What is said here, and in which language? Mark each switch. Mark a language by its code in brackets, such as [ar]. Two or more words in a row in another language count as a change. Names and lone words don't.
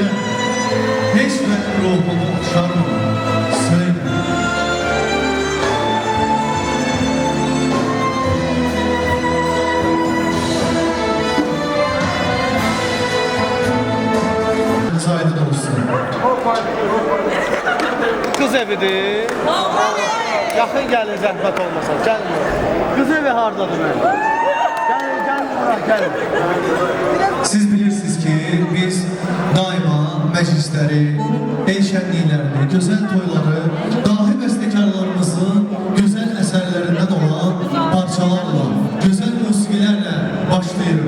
[tr] Hiç benim ruhumu okşar mı söyle? Aydın olsun. Kız evidir. [az] Yaxın gəlin zəhmət olmasa. Gəlin. Kız evi hardadır mən? Gəlin bura, gəlin. Siz bilirsiniz ki, biz daima məclisləri, el şənliklərini, gözəl toyları, dahi bəstəkarlarımızın gözəl əsərlərindən olan parçalarla, gözəl musiqilərlə başlayırıq.